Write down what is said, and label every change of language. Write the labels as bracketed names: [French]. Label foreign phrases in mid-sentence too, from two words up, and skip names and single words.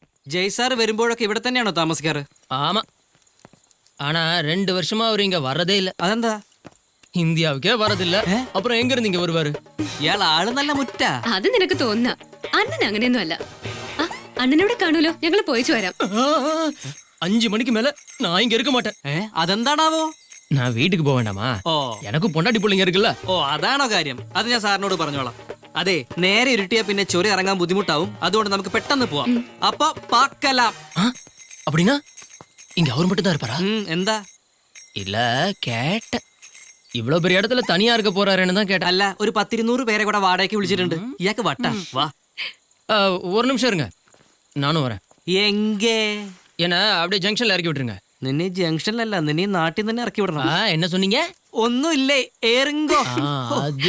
[Malayalam] ജയ്സാർ വരുമ്പോഴൊക്കെ ഇവിടെ തന്നെയാണോ താമസിക്കാറ്? [Tamil] ஆமா ஆனா 2 வருஷமா அவர் இங்க வரதே இல்ல. [Malayalam] അതെന്താ? [Tamil] இந்தியாவுக்கே வரதில்ல. அப்புறம் எங்க இருந்து இங்க வருவாரு? [Malayalam] ഇയാൾ ആള് നല്ല മുറ്റ. അത് നിനക്ക് തോന്നുന്ന. അണ്ണൻ അങ്ങനെയൊന്നും അല്ല. അണ്ണനോട് കാണൂലോ, ഞങ്ങൾ പോയിച്ചു വരാം. [Tamil] 5 மணிக்கு மேல நான் இங்க இருக்க மாட்டேன். [Malayalam] അതെന്താണാവോ? [Tamil] நான் வீட்டுக்கு போக வேண்டாமா? [Malayalam] ഓ [Tamil] எனக்கு பொண்டாட்டி பிள்ளைங்க இருக்குல்ல. [Malayalam] ഓ അതാണോ കാര്യം? അത് ഞാൻ സാറിനോട് പറഞ്ഞോളാം. അതെ, നേരെ ഇരുട്ടിയ പിന്നെ ചൊരി ഇറങ്ങാൻ ബുദ്ധിമുട്ടാവും. അതുകൊണ്ട് നമുക്ക് പെട്ടെന്ന് പോവാം. അപ്പൊ പാക്കലാം. [Tamil] அப்படின்னா இங்க அவர் மட்டும் தான் இருப்பாரா? [Malayalam] എന്താ? [Tamil] இல்ல கேட்டேன். இவ்வளவு பெரிய இடத்துல தனியா இருக்க போறாருன்னு தான் கேட்டேன். [Malayalam] അല്ല, ഒരു 10-200 പേരെ കൂടെ വാടകയ്ക്ക് വിളിച്ചിട്ടുണ്ട്. ഇയാൾക്ക് വട്ടാ. വാ, [Tamil] ஒரு நிமிஷம் இருங்க, நானும் வரேன். എങ്കേ என்ன அப்படியே ஜங்ஷன்ல இறக்கி விட்டுருங்க. [Malayalam] നിന്നെ ജംഗ്ഷനിലല്ല, നിന്നെ നാട്ടിൽ തന്നെ ഇറക്കി വിടണം. [Tamil] என்ன சொன்னீங்க? [Malayalam] ഒന്നുമില്ലേ, ഏറിങ്കോ. [Tamil] அது